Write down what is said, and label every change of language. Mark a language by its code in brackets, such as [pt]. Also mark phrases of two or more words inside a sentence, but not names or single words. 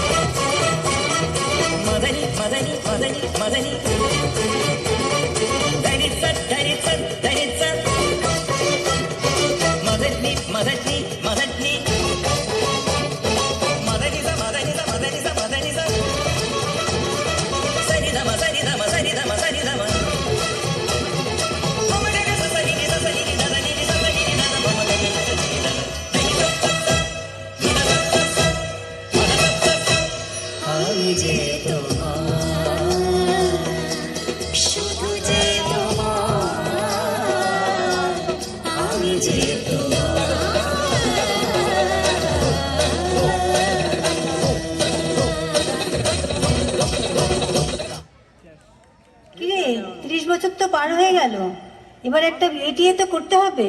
[bn] మదని మదని మదని మదని ధని స ధని స ధని స మదని మదని మదని మదని స మదని స మదని స మదని స సని ద మ సని ద మ సని ద మ సని ద మ మమగని స సని ని స సని ని ద ద ని ని స సని ని ద ద మమగని స సని ని ద ద ని స ని ద আমি যে তোমার শুধু যে তোমার আমি যে তোমার কিরে 30 বছর তো পার হয়ে গেল, এবার একটা বিয়ে তো করতে হবে।